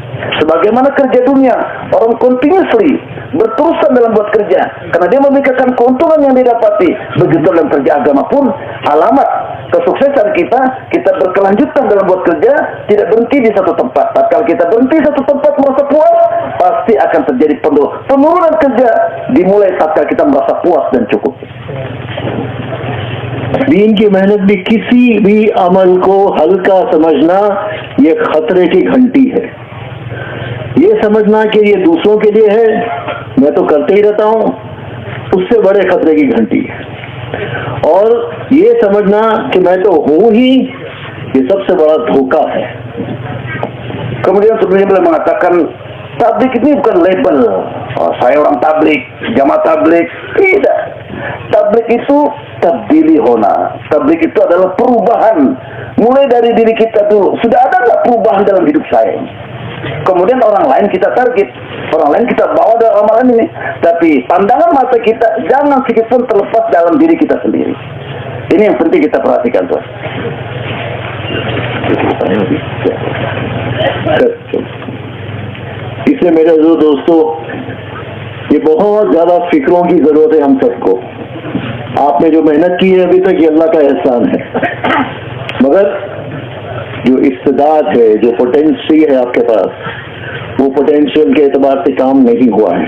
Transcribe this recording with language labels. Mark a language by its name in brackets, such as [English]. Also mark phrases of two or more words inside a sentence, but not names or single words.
[Indonesian] Sebagaimana kerja dunia, orang continuously berterusan dalam buat kerja karena dia memikirkan keuntungan yang didapati. Begitu dalam kerja agama pun alamat kesuksesan kita berkelanjutan dalam buat kerja, tidak berhenti di satu tempat. Kalau kita berhenti di satu tempat merasa puas, pasti akan terjadi penurunan kerja dimulai saat kita merasa puas dan cukup. [Hindi] दीन की मेहनत भी किसी भी अमल को हल्का समझना ये खतरे की घंटी है। ये समझना कि ये दूसरों के लिए है, मैं तो करते ही रहता हूँ, उससे बड़े खतरे की घंटी है। और ये समझना कि मैं तो हूँ ही, ये सबसे बड़ा धोखा है। [Indonesian] Kemudian sebenarnya beliau mengatakan tabligh ini bukan label. Oh, saya orang tabligh, jamaah tabligh. Tidak. Tabligh itu [Hindi] तब्दीली होना. [Indonesian] Tabligh itu adalah perubahan. Mulai dari diri kita dulu. Sudah ada nggak perubahan dalam hidup saya? Kemudian orang lain kita target. Orang lain kita bawa dalam amalan ini. Tapi pandangan mata kita jangan sedikit pun terlepas dalam diri kita sendiri. Ini yang penting kita perhatikan, tuan. [Hindi] इसलिए मेरे दोस्तों, ये बहुत ज्यादा फिक्रों की जरूरत है हम सबको। आपने जो मेहनत की है अभी तक, ये अल्लाह का एहसान है। मगर जो इस्तेदाद है, जो पोटेंशियल है आपके पास, वो पोटेंशियल के एतबार से काम नहीं हुआ है।